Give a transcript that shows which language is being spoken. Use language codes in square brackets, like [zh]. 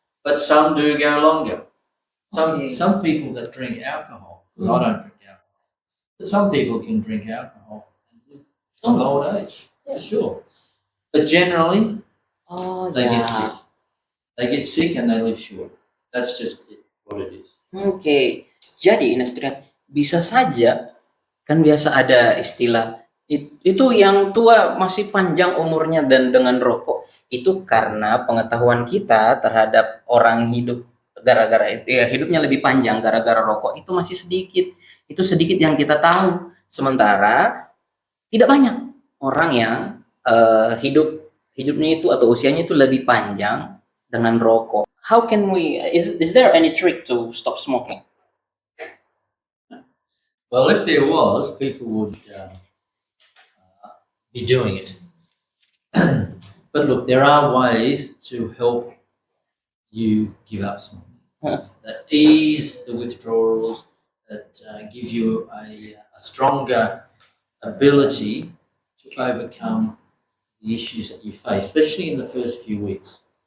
[en] But some do go longer. Okay. Some people that drink alcohol, 'cause I don't drink alcohol, but some people can drink alcohol and live to an old age, for sure. But generally, they get sick. They get sick and they live short. That's just what it is. [id] Oke, jadi Inastrian bisa saja kan biasa ada istilah itu yang tua masih panjang umurnya dan dengan rokok itu karena pengetahuan kita terhadap orang hidup gara-gara hidupnya lebih panjang gara-gara rokok itu masih sedikit. Itu sedikit yang kita tahu. Sementara tidak banyak orang yang hidupnya itu atau usianya itu lebih panjang dengan rokok. [en] How can we? Is there any trick to stop smoking? Well, if there was, people would be doing it. But look, there are ways to help you give up smoking that ease the withdrawals, that give you a stronger ability to overcome the issues that you face, especially in the first few weeks.